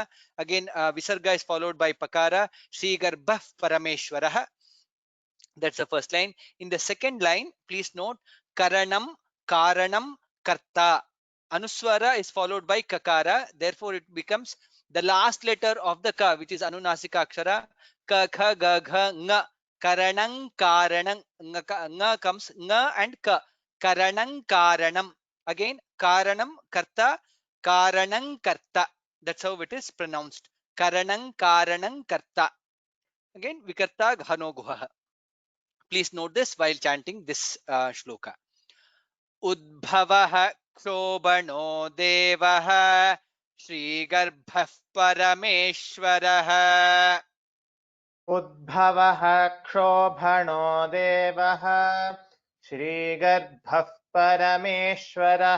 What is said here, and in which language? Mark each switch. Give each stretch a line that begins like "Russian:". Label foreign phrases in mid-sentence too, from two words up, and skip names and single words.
English: Again, Visarga is followed by Pakara.
Sanskrit: श्री गर्भ परमेश्वरः.
English: That's the first line. In the second line, please note
Sanskrit: करणम्, करणम्, कर्ता.
English: Anuswara is followed by Kakara. Therefore, it becomes the last letter of the Ka, which is
Sanskrit: अनुनासिक अक्षर. क ख ग घ ङ. करणं करणं.
English: Nga comes nga and ka.
Sanskrit: करणं करणम्. Again, करणम् कर्ता, करणं कर्ता.
English: That's how it is pronounced.
Sanskrit: करणं करणं कर्ता.
English: Again,
Sanskrit: विकर्ता गहनो गुहः.
English: Please note this while chanting this shloka.
Sanskrit: Udbhavah क्षोभणो देवः श्रीगर्भः परमेश्वरः. उद्भवः क्षोभणो देवः श्रीगर्भः परमेश्वरः.